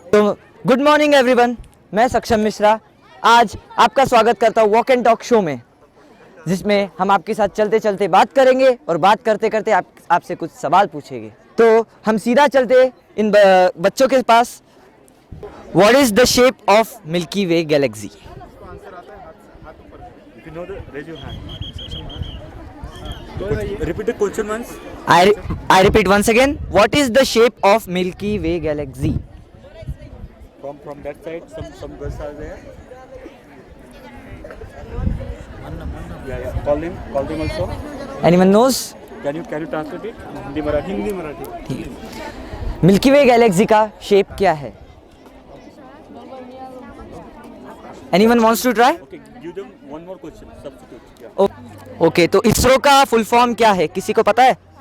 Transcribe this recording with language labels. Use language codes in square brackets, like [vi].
[hi] तो [en] good morning everyone, [hi] मैं सक्षम मिश्रा आज आपका स्वागत करता हूँ वॉक एंड टॉक शो में, जिसमें हम आपके साथ चलते चलते बात करेंगे और बात करते करते आपसे कुछ सवाल पूछेंगे. तो हम सीधा चलते इन बच्चों के पास. [en] What is the shape of Milky Way galaxy? If you know the, raise your hand. Repeat the question once. I repeat once again. What is the shape of Milky Way galaxy? From that side, some girls are there. Yeah. Call them also. Anyone knows? Can you translate it? Hindi Marathi. [hi] Milky Way galaxy का shape क्या है? [en] Anyone wants to try? Okay, give them one more question. Substitute. Yeah. [hi] Okay, तो इसरो का full form क्या है, किसी को पता है?